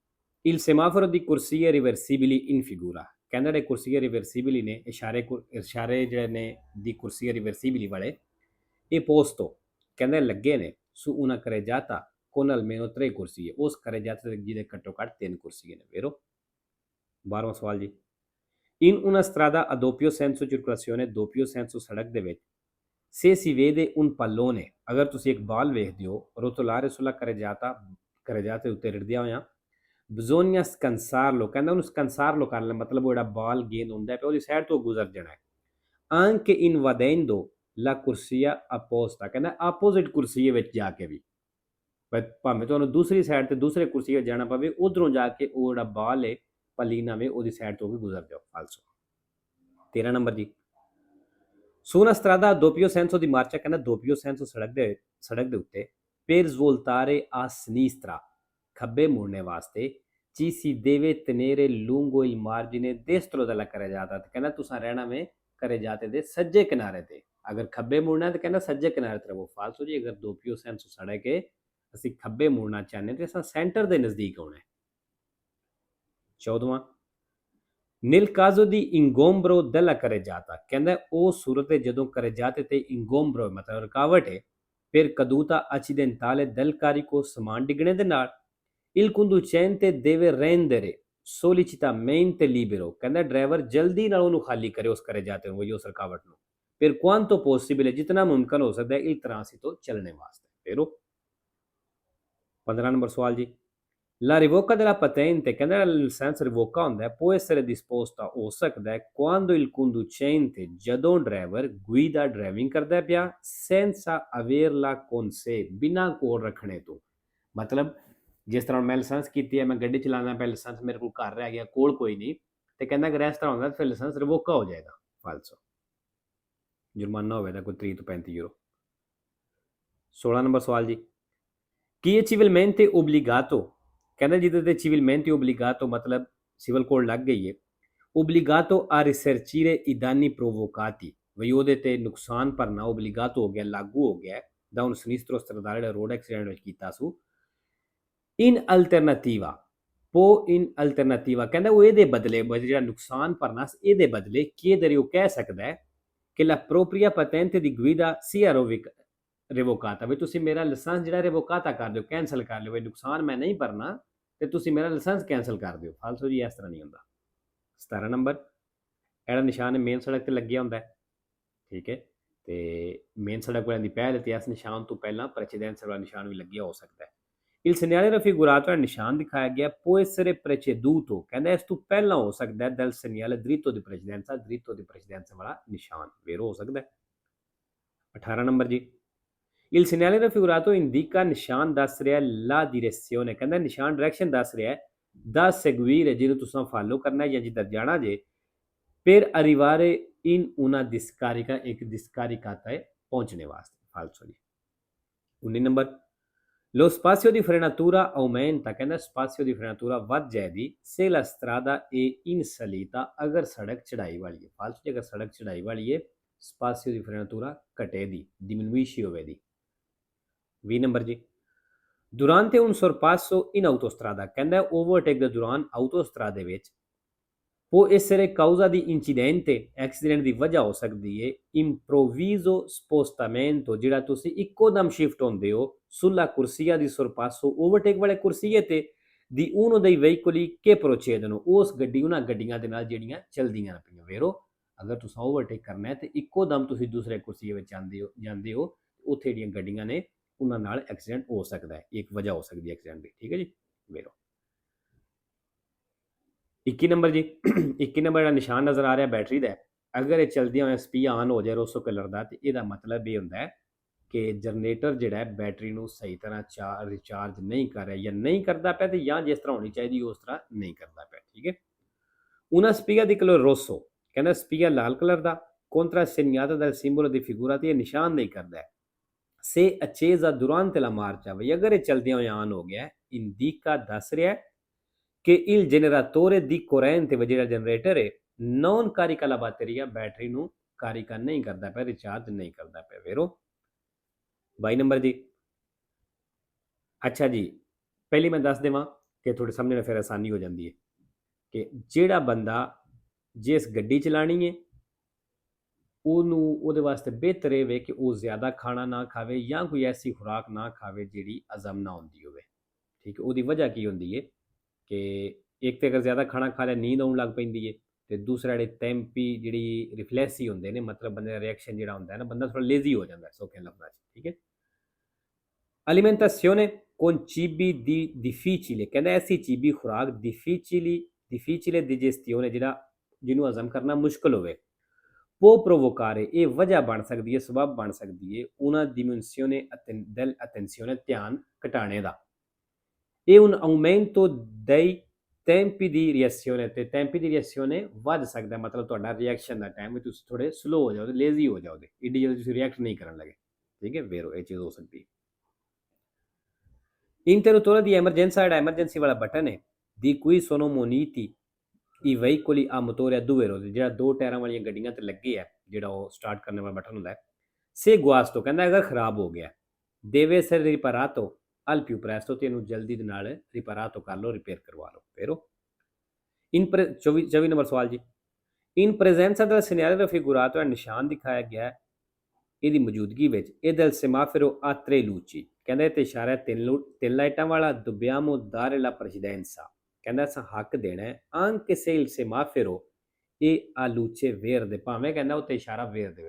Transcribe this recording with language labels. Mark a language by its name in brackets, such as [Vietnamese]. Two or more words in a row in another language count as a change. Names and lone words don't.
[Italian] il semaforo di corsie reversibili in figura, [Punjabi] ਕਹਿੰਦਾ ਜਿਹੜੇ [Italian] corsie reversibili [Punjabi] ਨੇ, ਇਸ਼ਾਰੇ ਜਿਹੜੇ ਨੇ [Italian] di corsie reversibili [Punjabi] ਵਾਲੇ ਇਹ ਪੋਸਟੋ ਕਹਿੰਦੇ ਲੱਗੇ ਨੇ [Italian] su una carreggiata con almeno 3 [Punjabi] ਕੁਰਸੀਏ, ਉਸ carreggiata ਜਿਹਦੇ ਘੱਟੋ ਘੱਟ 3 ਕੁਰਸੀਏ ਨੇ ਵੇਰੋ। 12ਵਾਂ ਸਵਾਲ ਜੀ, [Italian] in una strada a doppio senso circolazione, doppio senso [Punjabi] ਸੜਕ ਦੇ ਵਿੱਚ [Italian] se si vede un pallone, [Punjabi] ਅਗਰ ਤੁਸੀਂ ਇੱਕ ਬਾਲ ਵੇਖਦੇ ਹੋ [Italian] rotolare sulla carreggiata [Punjabi] ਉੱਤੇ ਰਿੜਦਿਆ ਹੋਇਆ, [Italian] bisogna scansarlo, [Punjabi] ਕਹਿੰਦਾ ਉਹਨੂੰ scansarlo ਕਰ ਲੈ, ਮਤਲਬ ਉਹ ਜਿਹੜਾ ਬਾਲ ਗੇਂਦ ਹੁੰਦਾ ਹੈ ਉਹਦੀ ਸਾਈਡ ਤੋਂ ਗੁਜ਼ਰ ਜਾਣਾ ਹੈ। [Italian] anche invadendo la corsia apposta, [Punjabi] ਕਹਿੰਦਾ ਆਪੋਜ਼ਿਟ ਕੁਰਸੀਏ ਵਿੱਚ ਜਾ ਕੇ ਵੀ, ਭਾਵੇਂ ਤੁਹਾਨੂੰ ਦੂਸਰੀ ਸਾਈਡ ਤੇ ਦੂਸਰੇ ਕੁਰਸੀਏ ਵਿੱਚ ਜਾਣਾ ਪਵੇ, ਉਧਰੋਂ ਜਾ ਕੇ ਉਹ ਜਿਹੜਾ ਬਾਲ ਹੈ ਪਲੀਨਾ ਵੇ ਉਹਦੀ ਸਾਈਡ ਤੋਂ ਵੀ ਗੁਜ਼ਰ ਜਾਓ ਫਾਲਸੋ। 13 ਨੰਬਰ ਜੀ, [Italian] su una strada a doppio senso di marcia, ਕਹਿੰਦਾ doppio senso [Punjabi] ਸੜਕ ਦੇ ਉੱਤੇ [Italian] per svoltare a sinistra, [Punjabi] ਖੱਬੇ ਮੁੜਨੇ ਵਾਸਤੇ [Italian] ci si deve tenere lungo il margine destro della carreggiata, [Punjabi] ਤੇ ਕਹਿੰਦਾ ਤੁਸੀਂ ਰਹਿਣਾ ਵੇ carreggiate ਦੇ ਸੱਜੇ ਕਿਨਾਰੇ ਤੇ, ਅਗਰ ਖੱਬੇ ਮੁੜਨਾ ਤੇ ਕਹਿੰਦਾ ਸੱਜੇ ਕਿਨਾਰੇ ਤੇ ਰਹੋ ਫਾਲਸੋ ਜੀ। ਅਗਰ [Italian] doppio senso [Punjabi] ਸੜਕ ਹੈ ਅਸੀਂ ਖੱਬੇ ਮੁੜਨਾ ਚਾਹੁੰਦੇ ਤੇ ਅਸਾਂ ਸੈਂਟਰ ਦੇ ਨਜ਼ਦੀਕ ਆਉਣਾ ਹੈ। 14ਵਾਂ, [Italian] nel caso di ingombro della carreggiata, [Punjabi] ਕਹਿੰਦਾ ਉਹ ਸੂਰਤ ਹੈ ਜਦੋਂ carreggiate ਤੇ ingombro ਮਤਲਬ ਰੁਕਾਵਟ ਹੈ, [Italian] per caduta accidentale del carico, [Punjabi] ਸਮਾਨ ਡਿੱਗਣੇ ਦੇ ਨਾਲ, [Italian] il conducente deve rendere sollecitamente libero, [Punjabi] ਕਹਿੰਦਾ ਡਰਾਈਵਰ ਜਲਦੀ ਨਾਲ ਉਹਨੂੰ ਖਾਲੀ ਕਰੇ ਉਸ carreggiate ਨੂੰ, ਉਸ ਰੁਕਾਵਟ ਨੂੰ, [Italian] per quanto possibile, [Punjabi] ਜਿਤਨਾ ਮੁਮਕਨ ਹੋ ਸਕਦਾ ਹੈ [Italian] il transito [Punjabi] ਚੱਲਣੇ ਵਾਸਤੇ। ਫਿਰ 15 ਨੰਬਰ ਸਵਾਲ ਜੀ, [Italian] la revoca della patente, [Punjabi] ਕਹਿੰਦਾ ਲਾਇਸੈਂਸ ਰਿਵੋਕਾ ਹੁੰਦਾ ਹੈ [Italian] può essere disposta, [Punjabi] ਹੋ ਸਕਦਾ ਹੈ [Italian] quando il conducente, [Punjabi] ਜਦੋਂ ਡਰਾਈਵਰ guida ਡਰਾਈਵਿੰਗ ਕਰਦਾ ਪਿਆ [Italian] senza averla con sé, [Punjabi] ਬਿਨਾਂ ਕੋਲ ਰੱਖਣੇ ਤੋਂ, ਮਤਲਬ ਜਿਸ ਤਰ੍ਹਾਂ ਮੈਂ ਲਾਇਸੈਂਸ ਕੀਤੀ ਹੈ, ਮੈਂ ਗੱਡੀ ਚਲਾਉਣਾ ਪਿਆ, ਲਾਇਸੈਂਸ ਮੇਰੇ ਕੋਲ ਘਰ ਰਹਿ ਗਿਆ, ਕੋਲ ਕੋਈ ਨਹੀਂ, ਤੇ ਕਹਿੰਦਾ ਅਗਰ ਇਸ ਤਰ੍ਹਾਂ ਹੁੰਦਾ ਫਿਰ ਲਾਇਸੈਂਸ ਰਿਵੋਕਾ ਹੋ ਜਾਏਗਾ ਫਾਲਸੋ, ਜੁਰਮਾਨਾ ਹੋਵੇਗਾ ਕੋਈ 30 ਤੋਂ 35 ਯੂਰੋ। 16 ਨੰਬਰ ਸਵਾਲ ਜੀ, ਕੀ ਹੈ [Italian] civilmente obbligato, [Punjabi] ਕਹਿੰਦਾ ਜਿਹਦੇ ਤੇ [Italian] civilmente obbligato [Punjabi] ਮਤਲਬ ਸਿਵਲ ਕੋਡ ਲੱਗ ਗਈ ਹੈ, [Italian] obbligato a risarcire i danni provocati, [Punjabi] ਵੀ ਉਹਦੇ ਤੇ ਨੁਕਸਾਨ ਭਰਨਾ obbligato ਹੋ ਗਿਆ, ਲਾਗੂ ਹੋ ਗਿਆ ਦਾ [Italian] un sinistro stradale, [Punjabi] ਜਿਹੜਾ ਰੋਡ ਐਕਸੀਡੈਂਟ ਵਿੱਚ ਕੀਤਾ ਸੂ। [Italian] in alternativa, po in alternativa, [Punjabi] ਕਹਿੰਦਾ ਉਹ ਇਹਦੇ ਬਦਲੇ ਜਿਹੜਾ ਨੁਕਸਾਨ ਭਰਨਾ ਇਹਦੇ ਬਦਲੇ chiedere, ਉਹ ਕਹਿ ਸਕਦਾ ਹੈ ਕਿ [Italian] la propria patente di guida sia revocata, [Punjabi] ਵੀ ਤੁਸੀਂ ਮੇਰਾ ਲਾਇਸੈਂਸ ਜਿਹੜਾ ਰਿਵੋਕਾਤਾ ਕਰ ਦਿਓ, ਕੈਂਸਲ ਕਰ ਲਿਓ, ਵੀ ਨੁਕਸਾਨ ਮੈਂ ਨਹੀਂ ਭਰਨਾ ਤੇ ਤੁਸੀਂ ਮੇਰਾ ਲਾਇਸੈਂਸ ਕੈਂਸਲ ਕਰ ਦਿਓ ਫਾਲਸੋ ਜੀ, ਇਸ ਤਰ੍ਹਾਂ ਨਹੀਂ ਹੁੰਦਾ। 17 ਨੰਬਰ, ਇਹਦਾ ਨਿਸ਼ਾਨ ਮੇਨ ਸੜਕ ਤੇ ਲੱਗਿਆ ਹੁੰਦਾ ਹੈ, ਠੀਕ ਹੈ, ਤੇ ਮੇਨ ਸੜਕ ਵਾਲਿਆਂ ਦੀ ਪਹਿਲ ਤੇ ਇਸ ਨਿਸ਼ਾਨ ਤੋਂ ਪਹਿਲਾਂ ਪ੍ਰੈਸੀਡੈਂਸ ਵਾਲਾ ਨਿਸ਼ਾਨ ਵੀ ਲੱਗਿਆ ਹੋ ਸਕਦਾ ਹੈ। [Italian] il segnale raffigurato, [Punjabi] ਨਿਸ਼ਾਨ ਦਿਖਾਇਆ ਗਿਆ [Italian] può essere preceduto, [Punjabi] ਕਹਿੰਦਾ ਇਸ ਤੋਂ ਪਹਿਲਾਂ ਹੋ ਸਕਦਾ ਹੈ [Italian] del segnale dritto di precedenza, dritto di precedenza [Punjabi] ਵਾਲਾ ਨਿਸ਼ਾਨ ਵੇਰੋ ਹੋ ਸਕਦਾ ਹੈ। 18 ਨੰਬਰ ਜੀ, [Italian] Il segnale raffigurato indica [Punjabi] ਨਿਸ਼ਾਨ ਦੱਸ ਰਿਹਾ [Italian] la direzione, [Punjabi] ਕਹਿੰਦਾ ਨਿਸ਼ਾਨ ਡਾਇਰੈਕਸ਼ਨ ਦੱਸ ਰਿਹਾ [Italian] da seguire, [Punjabi] ਜਿਹਨੂੰ ਤੁਸੀਂ ਫਾਲੋ ਕਰਨਾ ਹੈ ਜਾਂ ਜਿੱਧਰ ਜਾਣਾ ਜੇ, [Italian] per arrivare in una discarica, [Punjabi] ਇੱਕ discarica ਤੇ ਪਹੁੰਚਣੇ ਵਾਸਤੇ। ਫਾਲਸੋ ਜੀ। 19 ਨੰਬਰ, [Italian] lo spazio di frenatura aumenta, ਕਹਿੰਦਾ spazio di frenatura [Punjabi] ਵੱਧ ਜਾਏਗੀ [Italian] se la strada è in salita, [Punjabi] ਅਗਰ ਸੜਕ ਚੜਾਈ ਵਾਲੀ ਹੈ। ਫਾਲਸੋ ਜੀ, ਅਗਰ ਸੜਕ ਚੜਾਈ ਵਾਲੀ ਹੈ [Italian] spazio di frenatura [Punjabi] ਘਟੇਗੀ, diminuisce ਹੋਵੇਗੀ। 20 ਨੰਬਰ ਜੀ, [Italian] durante un sorpasso in autostrada, [Punjabi] ਕਹਿੰਦਾ ਓਵਰਟੇਕ ਦੇ ਦੌਰਾਨ ਆਟੋਸਟਰਾਦੇ ਵਿੱਚ [Italian] può essere causa di incidente, [Punjabi] accident ਦੀ ਵਜ੍ਹਾ ਹੋ ਸਕਦੀ ਹੈ [Italian] improvviso spostamento, [Punjabi] ਜਿਹੜਾ ਤੁਸੀਂ ਇੱਕੋ ਦਮ ਸ਼ਿਫਟ ਹੁੰਦੇ ਹੋ [Italian] sulla corsia di sorpasso, [Punjabi] ਓਵਰਟੇਕ ਵਾਲੇ ਕੁਰਸੀਏ ਤੇ [Italian] di uno dei veicoli che procedono, [Punjabi] ਉਸ ਗੱਡੀ ਉਹਨਾਂ ਗੱਡੀਆਂ ਦੇ ਨਾਲ ਜਿਹੜੀਆਂ ਚਲਦੀਆਂ ਪਈਆਂ। ਵੇਰੋ ਅਗਰ ਤੁਸੀਂ ਓਵਰਟੇਕ ਕਰਨਾ ਹੈ ਤੇ ਇੱਕੋ ਦਮ ਤੁਸੀਂ ਦੂਸਰੇ ਕੁਰਸੀਏ ਵਿੱਚ ਜਾਂਦੇ ਹੋ ਉੱਥੇ ਜਿਹੜੀਆਂ ਗੱਡੀਆਂ ਨੇ ਉਹਨਾਂ ਨਾਲ ਐਕਸੀਡੈਂਟ ਹੋ ਸਕਦਾ ਹੈ, ਇੱਕ ਵਜ੍ਹਾ ਹੋ ਸਕਦੀ ਹੈ ਐਕਸੀਡੈਂਟ ਦੀ। ਠੀਕ ਹੈ ਜੀ। ਵੇਰੋ 21 ਨੰਬਰ ਜੀ, 21 ਨੰਬਰ ਜਿਹੜਾ ਨਿਸ਼ਾਨ ਨਜ਼ਰ ਆ ਰਿਹਾ ਬੈਟਰੀ ਦਾ, ਅਗਰ ਇਹ ਚਲਦਿਆਂ ਹੋਇਆ ਸਪੀ ਆਨ ਹੋ ਜਾਏ ਰੋਸੋ ਕਲਰ ਦਾ, ਤੇ ਇਹਦਾ ਮਤਲਬ ਇਹ ਹੁੰਦਾ ਹੈ ਕਿ ਜਨਰੇਟਰ ਜਿਹੜਾ ਬੈਟਰੀ ਨੂੰ ਸਹੀ ਤਰ੍ਹਾਂ ਰਿਚਾਰਜ ਨਹੀਂ ਕਰ ਰਿਹਾ, ਜਾਂ ਨਹੀਂ ਕਰਦਾ ਪਿਆ, ਤੇ ਜਾਂ ਜਿਸ ਤਰ੍ਹਾਂ ਹੋਣੀ ਚਾਹੀਦੀ ਉਸ ਤਰ੍ਹਾਂ ਨਹੀਂ ਕਰਦਾ ਪਿਆ। ਠੀਕ ਹੈ। [Italian] una spia di colore rosso, [Punjabi] ਕਹਿੰਦਾ ਸਪੀਆ ਲਾਲ ਕਲਰ ਦਾ, [Italian] contra segnata dal simbolo di figura, [Punjabi] ਤੇ ਇਹ ਨਿਸ਼ਾਨ ਨਹੀਂ ਕਰਦਾ ਹੈ। [Italian] se accesa durante la marcia, [Punjabi] ਵੀ ਅਗਰ ਇਹ ਚਲਦਿਆਂ ਹੋਇਆ ਆਨ ਹੋ ਗਿਆ, indica ਦੱਸ ਰਿਹਾ ਕਿ [Italian] il generatore di corrente, [Punjabi] ਜਿਹੜਾ ਜਨਰੇਟਰ ਹੈ, [Italian] non carica la batteria, [Punjabi] ਬੈਟਰੀ ਨੂੰ ਕਾਰਿਕਾ ਨਹੀਂ ਕਰਦਾ ਪਿਆ, ਰਿਚਾਰਜ ਨਹੀਂ ਕਰਦਾ ਪਿਆ। ਵੇਰੋ 22 ਨੰਬਰ ਜੀ। ਅੱਛਾ ਜੀ, ਪਹਿਲੀ ਮੈਂ ਦੱਸ ਦੇਵਾਂ ਕਿ ਤੁਹਾਡੇ ਸਮਝਣਾ ਫਿਰ ਆਸਾਨੀ ਹੋ ਜਾਂਦੀ ਹੈ ਕਿ ਜਿਹੜਾ ਬੰਦਾ ਜਿਸ ਗੱਡੀ ਚਲਾਣੀ ਹੈ ਉਹਨੂੰ ਉਹਦੇ ਵਾਸਤੇ ਬਿਹਤਰ ਇਹ ਵੇ ਕਿ ਉਹ ਜ਼ਿਆਦਾ ਖਾਣਾ ਨਾ ਖਾਵੇ ਜਾਂ ਕੋਈ ਐਸੀ ਖੁਰਾਕ ਨਾ ਖਾਵੇ ਜਿਹੜੀ ਹਜ਼ਮ ਨਾ ਹੁੰਦੀ ਹੋਵੇ। ਠੀਕ ਹੈ। ਉਹਦੀ ਵਜ੍ਹਾ ਕੀ ਹੁੰਦੀ ਹੈ ਕਿ ਇੱਕ ਤਾਂ ਅਗਰ ਜ਼ਿਆਦਾ ਖਾਣਾ ਖਾ ਲਿਆ ਨੀਂਦ ਆਉਣ ਲੱਗ ਪੈਂਦੀ ਹੈ, ਤੇ ਦੂਸਰਾ ਜਿਹੜੇ ਟੈਂਪੀ ਜਿਹੜੀ ਰਿਫਲੈਕਸੀ ਹੁੰਦੇ ਨੇ, ਮਤਲਬ ਬੰਦੇ ਦਾ ਰਿਐਕਸ਼ਨ ਜਿਹੜਾ ਹੁੰਦਾ ਹੈ ਨਾ, ਬੰਦਾ ਥੋੜਾ ਲੇਜ਼ੀ ਹੋ ਜਾਂਦਾ ਸੌਖੇ ਲਫ਼ਜ਼ਾਂ 'ਚ। ਠੀਕ ਹੈ। [Italian] alimentazione con cibi di difficile, [Punjabi] ਕਹਿੰਦਾ ਐਸੀ ਚੀਬੀ ਖੁਰਾਕ [Italian] difficile digestione, [Punjabi] ਜਿਹਨੂੰ ਹਜ਼ਮ ਕਰਨਾ ਮੁਸ਼ਕਲ ਹੋਵੇ, [Italian] può provocare, [Punjabi] ਇਹ ਵਜ੍ਹਾ ਬਣ ਸਕਦੀ ਹੈ, ਸਬਬ ਬਣ ਸਕਦੀ ਹੈ [Italian] una diminuzione dell'attenzione, [Punjabi] ਧਿਆਨ ਘਟਾਣੇ ਦਾ, [Italian] e un aumento dei tempi di reazione, [Punjabi] ਤੇ [Italian] tempi di reazione [Punjabi] ਵੱਧ ਸਕਦਾ, ਮਤਲਬ ਤੁਹਾਡਾ ਰਿਐਕਸ਼ਨ ਦਾ ਟਾਈਮ ਵੀ ਤੁਸੀਂ ਥੋੜੇ ਸਲੋ ਹੋ ਜਾਓਗੇ, ਲੇਜ਼ੀ ਹੋ ਜਾਓਗੇ, ਇੱਡੀ ਜਲਦੀ ਤੁਸੀਂ ਰਿਐਕਟ ਨਹੀਂ ਕਰਨ ਲੱਗੇ। ਠੀਕ ਹੈ। ਵੇਰੋ ਇਹ ਚੀਜ਼ ਹੋ ਸਕਦੀ ਹੈ। [Italian] interruttore di emergenza, [Punjabi] ਜਿਹੜਾ ਐਮਰਜੈਂਸੀ ਵਾਲਾ ਬਟਨ ਹੈ, [Italian] di cui sono muniti i veicoli a motore a due ruote, [Punjabi] ਜਿਹੜਾ ਦੋ ਟਾਇਰਾਂ ਵਾਲੀਆਂ ਗੱਡੀਆਂ ਤੇ ਲੱਗੇ ਹੈ, ਜਿਹੜਾ ਉਹ ਸਟਾਰਟ ਕਰਨ ਵਾਲਾ ਬਟਨ ਹੁੰਦਾ ਹੈ। [Italian] se guasto, [Punjabi] ਕਹਿੰਦਾ ਅਗਰ ਖਰਾਬ ਹੋ ਗਿਆ, [Italian] deve essere riparato al più presto, [Punjabi] ਤੇ ਇਹਨੂੰ ਜਲਦੀ ਦੇ ਨਾਲ ਰਿਪਾਰਾਤੋ ਕਰ ਲਓ, ਰਿਪੇਅਰ ਕਰਵਾ ਲਓ। ਵੇਰੋ 24 ਨੰਬਰ ਸਵਾਲ ਜੀ। [Italian] in presenza del segnale raffigurato, [Punjabi] ਨਿਸ਼ਾਨ ਦਿਖਾਇਆ ਗਿਆ ਇਹਦੀ ਮੌਜੂਦਗੀ ਵਿੱਚ, [Italian] e del semaforo a tre luci, [Punjabi] ਕਹਿੰਦਾ ਇਹ ਤੇ ਇਸ਼ਾਰਾ ਤਿੰਨ ਲਾਈਟਾਂ ਵਾਲਾ, [Italian] dobbiamo dare la precedenza, [Punjabi] ਕਹਿੰਦਾ ਅਸਾਂ ਹੱਕ ਦੇਣਾ ਹੈ [Italian] anche se il semaforo è a luce verde, [Punjabi] ਭਾਵੇਂ ਕਹਿੰਦਾ ਉੱਤੇ ਇਸ਼ਾਰਾ ਵੇਰ ਦੇਵੇ।